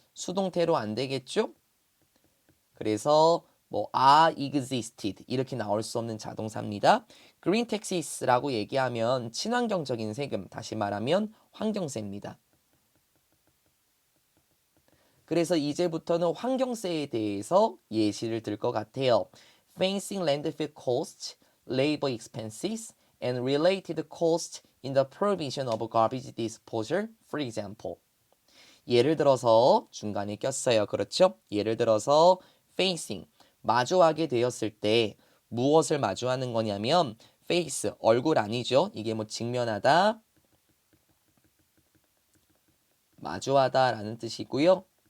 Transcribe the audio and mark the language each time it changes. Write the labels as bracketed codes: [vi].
[ko] 수동태로 안 되겠죠? 그래서 뭐 are existed 이렇게 나올 수 없는 자동사입니다. green taxes라고 얘기하면 친환경적인 세금, 다시 말하면 환경세입니다. 그래서 이제부터는 환경세에 대해서 예시를 들 것 같아요. [en] Facing landfill costs, labor expenses, and related costs in the provision of garbage disposal, for example. [ko] 예를 들어서 중간에 꼈어요. 그렇죠? 예를 들어서 facing, 마주하게 되었을 때 무엇을 마주하는 거냐면 face, 얼굴 아니죠? 이게 뭐 직면하다, 마주하다 라는 뜻이고요.